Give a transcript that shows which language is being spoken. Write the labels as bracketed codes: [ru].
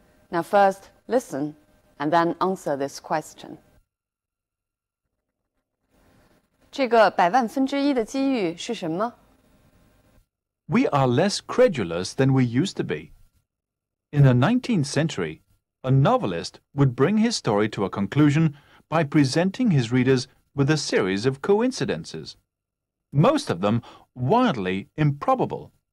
[en] Now first listen and then answer this question. [zh] 这个百万分之一的机遇是什么？ [en] We are less credulous than we used to be. In the 19th century, a novelist would bring his story to a conclusion by presenting his readers with a series of coincidences, most of them wildly improbable.